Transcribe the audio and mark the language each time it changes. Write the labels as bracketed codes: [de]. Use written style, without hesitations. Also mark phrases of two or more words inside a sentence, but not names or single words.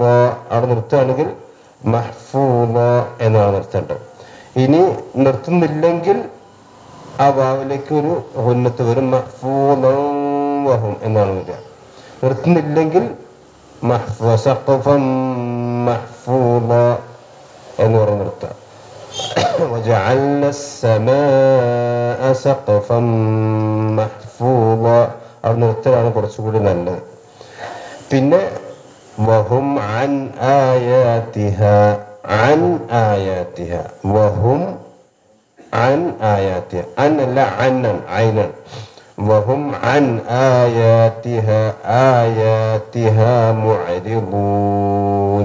[ml] അവിടെ നിർത്തുകയാണെങ്കിൽ മഹ്ഫൂള എന്നാണ് നിർത്തേണ്ടത്. ഇനി നിർത്തുന്നില്ലെങ്കിൽ ആ വാവിലേക്ക് ഒരു ഉന്നത്ത് വരും. മഹ്ഫൂളഹും എന്നാണ് വരിക. നിർത്തുന്നില്ലെങ്കിൽ [ar] سقفا محفوظا [ml] എന്ന് പറഞ്ഞ് നിർത്തുക. [ar] وجعلنا السماء سقفا محفوظا. [ml] അവിടെ നിർത്തലാണ് കുറച്ചുകൂടി നല്ലത്. [ar] പിന്നെ وهم عن آياتها، عن آياتها، وهم عن آياتها. അൻ അല്ല അന്നൻ, ഐനൻ. وهم عن آياتها آياتها معرضون.